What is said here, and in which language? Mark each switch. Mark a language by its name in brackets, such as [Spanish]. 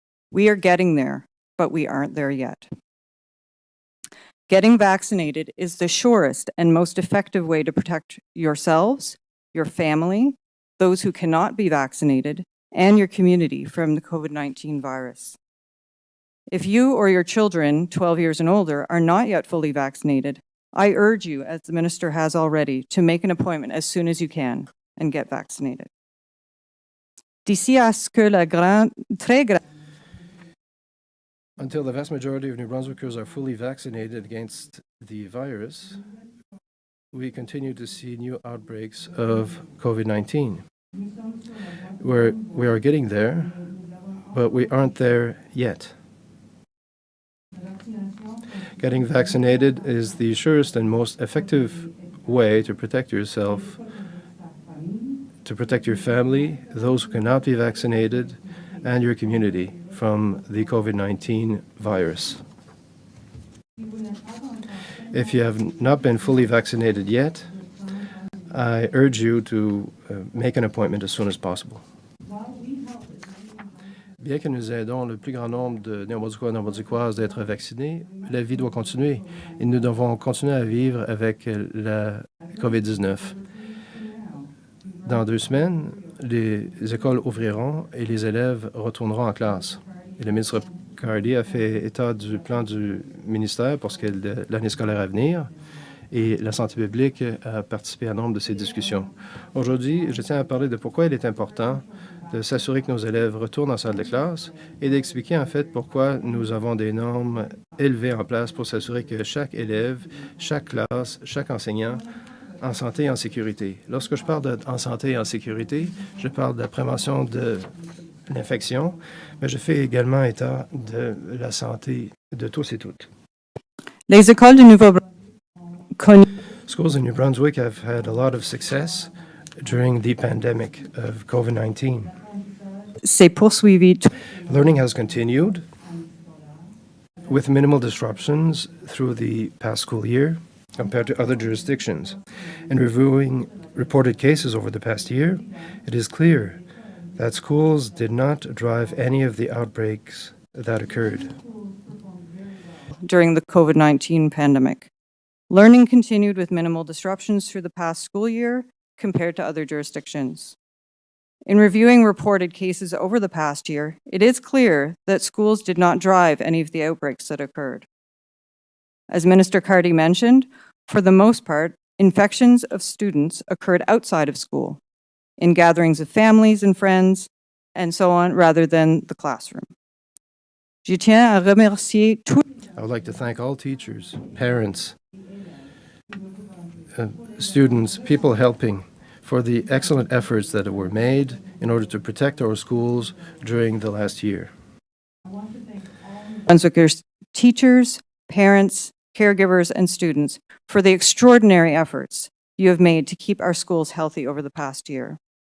[English] We are getting there, but we aren't there yet. Getting vaccinated is the surest and most effective way to protect yourselves, your family, those who cannot be vaccinated, and your community from the COVID-19 virus. If you or your children, 12 years and older, are not yet fully vaccinated, I urge you, as the Minister has already, to make an appointment as soon as you can and get vaccinated. [French] D'ici à ce que la très grande [English] Until the vast majority of New Brunswickers are fully vaccinated against the virus, we continue to see new outbreaks of COVID-19. We are getting there, but we aren't there yet. Getting vaccinated is the surest and most effective way to protect yourself, to protect your family, those who cannot be vaccinated, and your community from the COVID-19 virus. If you have not been fully vaccinated yet, I urge you to make an appointment as soon as possible. [French] Bien que nous aidons le plus grand nombre de Néo-Brunswickois et Néo-Brunswickoises d'être vaccinés, la vie doit continuer et nous devons continuer à vivre avec la COVID-19. Dans 2 semaines, les écoles ouvriront et les élèves retourneront en classe. Et le ministre Cardy a fait état du plan du ministère pour ce qui est de l'année scolaire à venir et la santé publique a participé à nombre de ces discussions. Aujourd'hui, je tiens à parler de pourquoi il est important de s'assurer que nos élèves retournent en salle de classe et d'expliquer en fait pourquoi nous avons des normes élevées en place pour s'assurer que chaque élève, chaque classe, chaque enseignant en santé et en sécurité. Lorsque je parle en santé et en sécurité, je parle de la prévention de l'infection, mais je fais également état de la santé de tous et toutes. Les écoles du Nouveau-Brunswick. [English] Schools in New Brunswick have had a lot of success during the pandemic of COVID-19. [French] s'est poursuivi. [English] Learning has continued with minimal disruptions through the past school year compared to other jurisdictions. In reviewing reported cases over the past year, it is clear that schools did not drive any of the outbreaks that occurred. During the COVID-19 pandemic. Learning continued with minimal disruptions through the past school year compared to other jurisdictions. In reviewing reported cases over the past year, it is clear that schools did not drive any of the outbreaks that occurred. As Minister Cardy mentioned, for the most part, infections of students occurred outside of school, in gatherings of families and friends, and so on, rather than the classroom. [French] Je tiens à remercier tous. [English] I would like to thank all teachers, parents, students, people helping for the excellent efforts that were made in order to protect our schools during the last year. Brunswickers, teachers, parents, caregivers, and students for the extraordinary efforts you have made to keep our schools healthy over the past year.